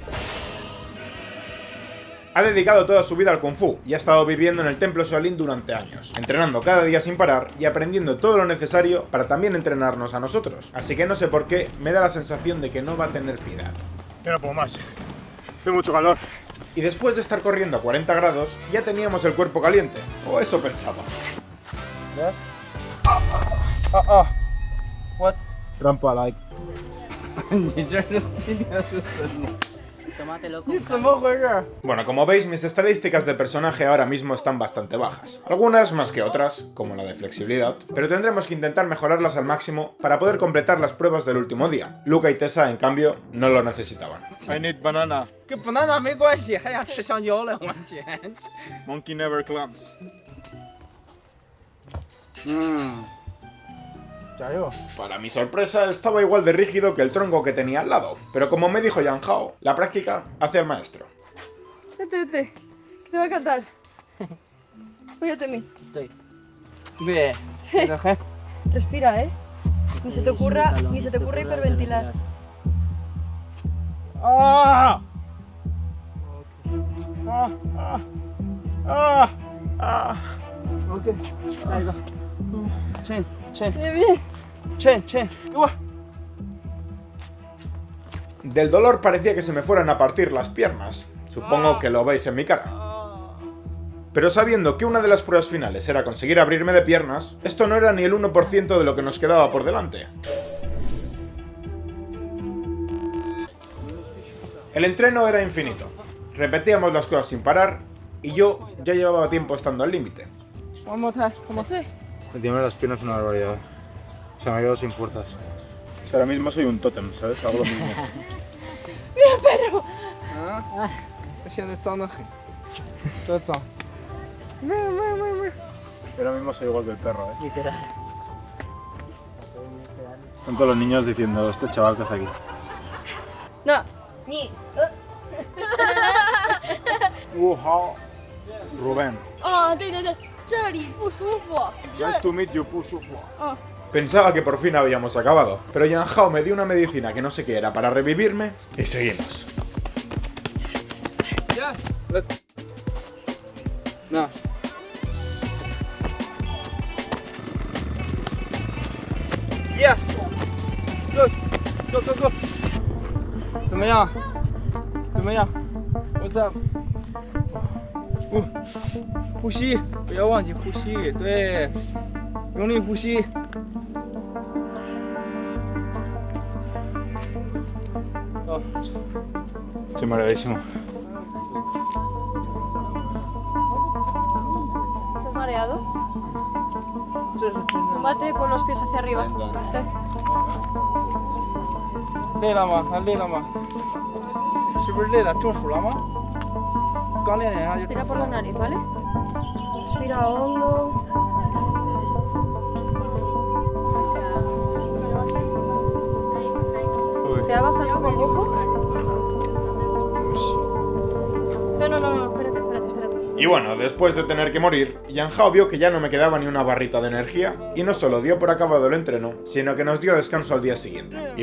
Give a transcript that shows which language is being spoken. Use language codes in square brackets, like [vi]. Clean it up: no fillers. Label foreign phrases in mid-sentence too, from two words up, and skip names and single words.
[es] Ha dedicado toda su vida al Kung Fu y ha estado viviendo en el templo Shaolin durante años, entrenando cada día sin parar y aprendiendo todo lo necesario para también entrenarnos a nosotros. Así que no sé por qué, me da la sensación de que no va a tener piedad. Yo no puedo más. Hace mucho calor. Y después de estar corriendo a 40 grados, ya teníamos el cuerpo caliente. O eso pensaba. [en] Yes. What? [es] Trampa, like. Tómatelo con [zh] 你怎么回事？ [es] Bueno, como veis, mis estadísticas de personaje ahora mismo están bastante bajas. Algunas más que otras, como la de flexibilidad, pero tendremos que intentar mejorarlas al máximo para poder completar las pruebas del último día. Luca y Tessa, en cambio, no lo necesitaban. [en] I need banana. [zh] 跟 banana 没关系，还想吃香蕉了，我天！ [en] Monkey never clumps. [zh] 加油！ [es] Para mi sorpresa, estaba igual de rígido que el tronco que tenía al lado, pero como me dijo Yang Hao, la práctica hace al maestro. Vete, que te va a cantar. Apóyate en mí. [zh] 对，这个很 [es] Respira, ¿eh? Ni se te ocurra hiperventilar. [zh] ¡Ah! OK，下一个。Chin， [es] Bien, bien. [zh] Chin，给我。 [es] Del dolor parecía que se me fueran a partir las piernas. Supongo que lo veis en mi cara. Pero sabiendo que una de las pruebas finales era conseguir abrirme de piernas, esto no era ni el 1% de lo que nos quedaba por delante. El entreno era infinito. Repetíamos las cosas sin parar y yo ya llevaba tiempo estando al límite. [en] One more time, come on. [es] Sí. Me tiemblan las piernas una barbaridad. O sea, me quedo sin fuerzas. O sea, ahora mismo soy un tótem, ¿sabes? Hago lo mismo. Mira, perro. [zh] 啊，现在脏得很，多脏。 [es] Ahora mismo soy igual que el perro, Literal. Están todos los niños diciendo, este chaval que hace aquí. No, ni. Rubén. [zh] 对对对，这里不舒服。 [en] Nice to meet you, [zh] Pushufu. [es] Pensaba que por fin habíamos acabado, pero Yang Hao me dio una medicina que no sé qué era para revivirme y seguimos. [en] Yes. No. Yes. Good. Go go go. [zh] 怎么样？怎么样？我在。呼吸，不要忘记呼吸。对，用力呼吸。好。 [es] Estoy mareadísimo. ¿Estás mareado? Combate por los pies hacia arriba. [zh] 累了吗？还累了吗？是不是累了？中暑了吗？刚练两下就中 [es] Respira [zh] 暑 [es] por la [zh] 了。 [es] nariz, ¿vale? Respira hondo. ¿Te va a bajar poco a poco? No, espérate. Y bueno, después de tener que morir, Yang Hao vio que ya no me quedaba ni una barrita de energía y no solo dio por acabado el entreno, sino que nos dio descanso al día siguiente.